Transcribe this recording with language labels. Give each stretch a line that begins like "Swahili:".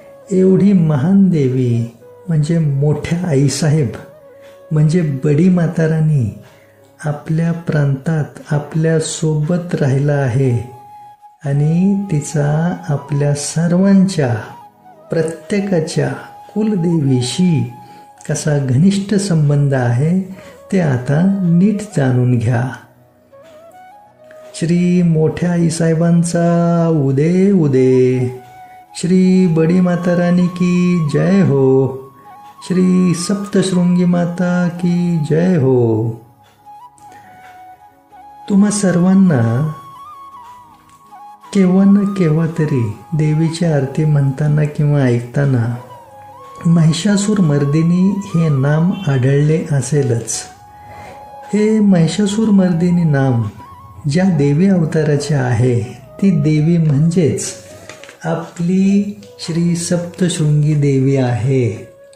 Marathi: एवढी महान देवी म्हणजे मोठ्या आईसाहेब म्हणजे बडी मातारानी आपल्या प्रांतात आपल्यासोबत राहिला आहे आणि तिचा आपल्या सर्वांच्या प्रत्येकाच्या कुलदेवीशी कसा घनिष्ठ संबंध आहे ते आता नीट जाणून घ्या. श्री मोठ्या आईसाहेबांचा उदे उदे.
Hindi: श्री बडी मातारानी की जय हो. श्री सप्तशृंगी माता की जय हो.
Marathi: तुम्हा सर्वांना केव्हा ना केव्हा तरी देवीची आरती म्हणताना किंवा ऐकताना महिषासूर मर्दिनी हे नाम आढळले असेलच. हे महिषासूर मर्दिनी नाम ज्या देवी अवताराचे आहे ती देवी म्हणजेच आपली श्री सप्तशृंगी देवी आहे.